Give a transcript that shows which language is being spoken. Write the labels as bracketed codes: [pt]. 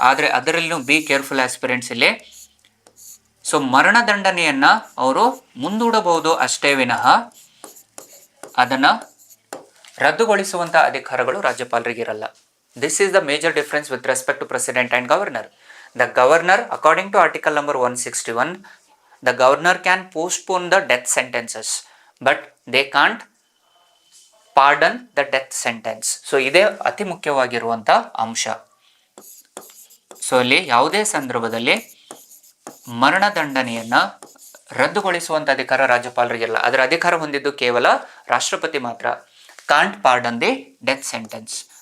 [kn] ಆದರೆ ಅದರಲ್ಲೂ [en] be careful aspirants [kn] ಇಲ್ಲಿ. ಸೊ ಮರಣದಂಡನೆಯನ್ನು ಅವರು ಮುಂದೂಡಬಹುದು ಅಷ್ಟೇ ವಿನಃ ಅದನ್ನು ರದ್ದುಗೊಳಿಸುವಂಥ ಅಧಿಕಾರಗಳು ರಾಜ್ಯಪಾಲರಿಗಿರಲ್ಲ. [en] This is the major difference with respect to president and governor. The governor, according to article number 161, the governor can postpone the death sentences, but they can't pardon the death sentence. [kn] So ಇದೇ ಅತಿ ಮುಖ್ಯವಾಗಿರುವಂಥ ಅಂಶ. So ಇಲ್ಲಿ ಯಾವುದೇ ಸಂದರ್ಭದಲ್ಲಿ ಮರಣದಂಡನೆಯನ್ನು ರದ್ದುಗೊಳಿಸುವಂಥ ಅಧಿಕಾರ ರಾಜ್ಯಪಾಲರಿಗಿಲ್ಲ. ಅದರ ಅಧಿಕಾರ ಹೊಂದಿದ್ದು ಕೇವಲ ರಾಷ್ಟ್ರಪತಿ ಮಾತ್ರ. [en] Can't pardon the death sentence.